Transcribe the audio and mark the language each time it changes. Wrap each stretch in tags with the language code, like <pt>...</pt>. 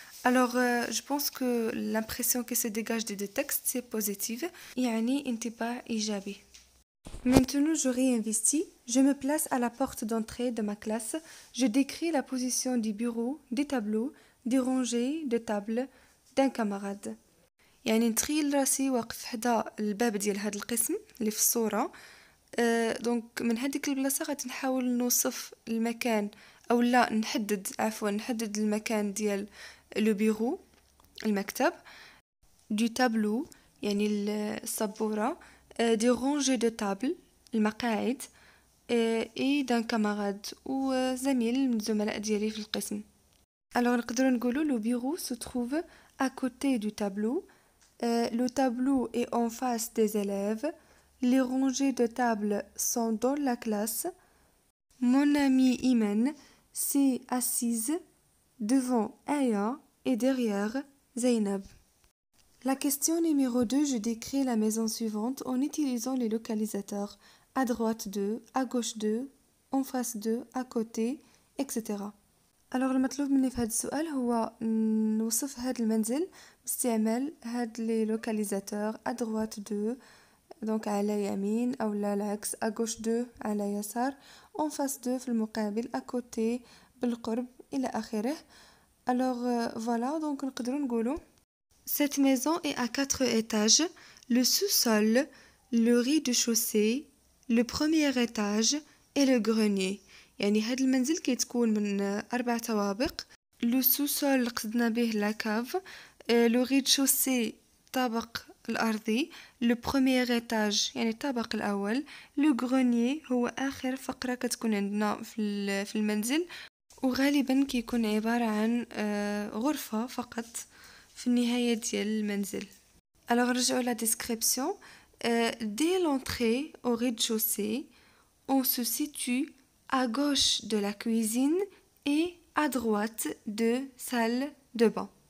<fr>alors je pense que l'impression qui se dégage des deux textes c'est positive،</fr> <ar>يعني انطباع إيجابي.</ar> <fr>Maintenant je réinvestis, je me place à la porte d'entrée de ma classe, je décris la position du bureau, des tableaux, des rangées de tables d'un camarade.</fr> <ar>يعني نتخيل راسي واقف حدا الباب ديال هذا القسم اللي في الصورة. دونك من هذيك البلاصه غادي نحاول نوصف المكان او لا نحدد المكان ديال لو بيرو المكتب، دو تابلو يعني السبوره، دي رونجي دو تابل المقاعد، اي دان كاماراد وزميل من الزملاء ديالي في القسم.</ar> <fr>alors</fr> <ar>نقدروا نقولوا</ar> <fr>لو بيرو se trouve à côté du tableau، le tableau est en face des élèves، les rangées de tables sont dans la classe. Mon amie Imen s'est assise devant Aya et derrière Zainab. La question numéro 2, je décris la maison suivante en utilisant les localisateurs à droite 2, à gauche 2, en face 2, à côté, etc.</fr> <ar>alors المطلوب مني في هذا السؤال هو نوصف هذا المنزل باستعمال هاد لي لوكاليزاتور à droite 2 donc على يمين أو لا العكس à gauche 2 على يسار en face 2 في المقابل à côté بالقرب إلى آخره.</ar> <fr>alors voilà donc</fr> <ar>نقدروا نقولوا</ar> <fr>cette maison est à 4 étages، le sous-sol، le rez-de-chaussée، le premier étage et le grenier.</fr> <ar>يعني هذا المنزل كيتكون من 4 طوابق. لو سوسول قصدنا به لا كاف، لو ريد-شوسي طابق الأرضي، لو بروميير إيتاج يعني الطابق الأول، لو غرونيي هو آخر فقرة كتكون عندنا في المنزل، وغالبا كيكون عبارة عن غرفة فقط في النهاية ديال المنزل. alors نرجعوا لا ديسكريبسيون.</ar> <fr>dès l'entrée au rez-de-chaussée on se situe à gauche de la cuisine et à droite de salle de bain.</fr>